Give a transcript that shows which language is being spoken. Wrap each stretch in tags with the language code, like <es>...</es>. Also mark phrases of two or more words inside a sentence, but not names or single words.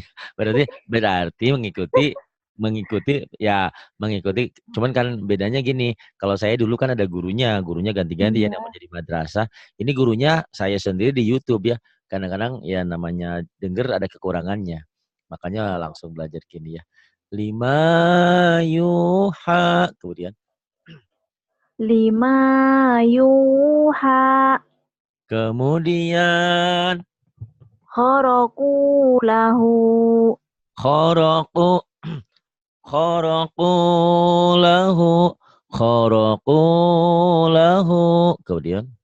<id>Berarti mengikuti cuman kan bedanya gini, kalau saya dulu kan ada gurunya ganti-ganti ya namanya di madrasah. Ini gurunya saya sendiri di YouTube ya. Kadang-kadang ya namanya denger ada kekurangannya. Makanya langsung belajar gini ya.</id> <ar>لما يوحى.</ar> <id>Kemudian.</id> <ar>لما يوحى.</ar> <id>Kemudian. Kharaku lahu. Kharaku lahu. Kemudian.</id>